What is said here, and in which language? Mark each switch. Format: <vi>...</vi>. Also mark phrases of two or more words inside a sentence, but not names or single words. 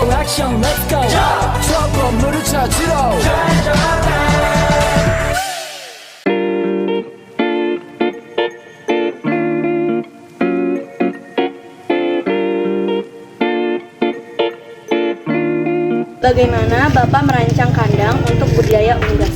<ko>액션</ko> <en>let's go</en> <ko>저 건물을 찾으러</ko> <id>Bagaimana Bapak merancang kandang untuk budidaya unggas?</id>